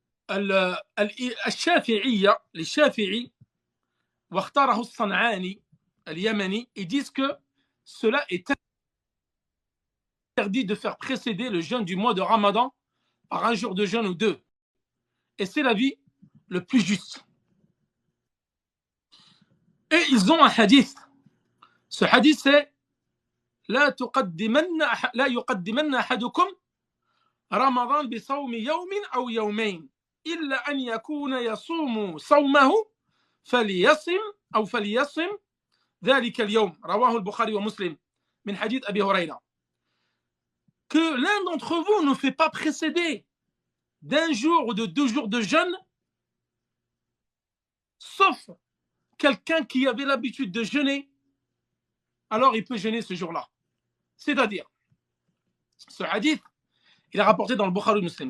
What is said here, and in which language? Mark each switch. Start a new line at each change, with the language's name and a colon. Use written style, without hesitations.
French: الشافعية les Shafi'i
Arabic: واختاره الصنعاني اليمني,
French: ils disent que cela est interdit de faire précéder le jeûne du mois de Ramadan par 1 jour de jeûne ou 2. Et c'est l'avis le plus juste. Et ils ont un hadith. Ce hadith c'est
Arabic: لا يقدمن أحدكم رمضان بصوم يوم أو يومين إلا أن يكون يصوم صومه فليصم ذلك اليوم رواه البخاري ومسلم من حديث أبي هريرة.
French: Que l'un d'entre vous ne fait pas précéder d'1 jour ou de 2 jours de jeûne, sauf quelqu'un qui avait l'habitude de jeûner, alors il peut jeûner ce jour-là. C'est-à-dire, ce hadith, il est rapporté dans le Bukhari Muslim.